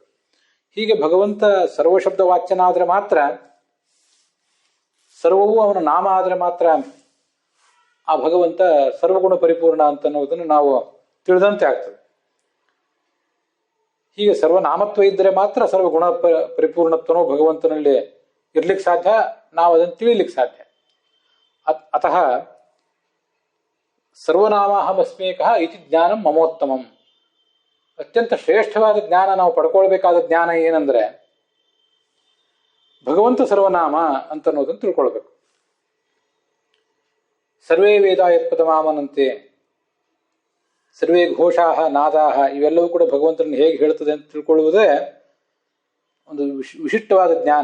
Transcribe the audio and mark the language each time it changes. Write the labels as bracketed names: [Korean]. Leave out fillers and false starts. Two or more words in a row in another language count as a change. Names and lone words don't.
[Kannada] ಹೀಗೆ ಭಗವಂತ ಸರ್ವಶಬ್ದ ವಾಚ್ಯನಾದ್ರೆ ಮಾತ್ರ, ಸರ್ವವೂ ಅವನ ನಾಮ ಆದರೆ ಮಾತ್ರ ಆ ಭಗವಂತ ಸರ್ವಗುಣ ಪರಿಪೂರ್ಣ ಅಂತ ಅನ್ನೋದನ್ನು ನಾವು ತಿಳಿದಂತೆ ಆಗ್ತದೆ. ಹೀಗೆ ಸರ್ವನಾಮತ್ವ ಇದ್ದರೆ ಮಾತ್ರ ಸರ್ವಗುಣ ಪರಿಪೂರ್ಣತ್ವನೂ ಭಗವಂತನಲ್ಲಿ ಇರ್ಲಿಕ್ಕೆ ಸಾಧ್ಯ, ನಾವು ಅದನ್ನು ತಿಳಿಲಿಕ್ಕೆ ಸಾಧ್ಯ. [Sanskrit] ಅತಃ ಸರ್ವನಾಮಾಹಮಸ್ಮೇಕಃ ಇತಿ ಜ್ಞಾನಂ ಮಮೋತ್ತಮಂ. [Kannada] ಅತ್ಯಂತ ಶ್ರೇಷ್ಠವಾದ ಜ್ಞಾನ ನಾವು ಪಡ್ಕೊಳ್ಬೇಕಾದ ಜ್ಞಾನ ಏನಂದ್ರೆ ಭಗವಂತ ಸರ್ವನಾಮ ಅಂತ ಅನ್ನೋದನ್ನು ತಿಳ್ಕೊಳ್ಬೇಕು. [Sanskrit] ಸರ್ವೇ ವೇದ ಯತ್ಪದಮಾಮನಂತೆ, ಸರ್ವೇ ಘೋಷಾಹ ನಾದಾಹ, [Kannada] ಇವೆಲ್ಲವೂ ಕೂಡ ಭಗವಂತನನ್ನು ಹೇಗೆ ಹೇಳ್ತದೆ ಅಂತ ತಿಳ್ಕೊಳ್ಳುವುದೇ ಒಂದು ವಿಶಿಷ್ಟವಾದ ಜ್ಞಾನ.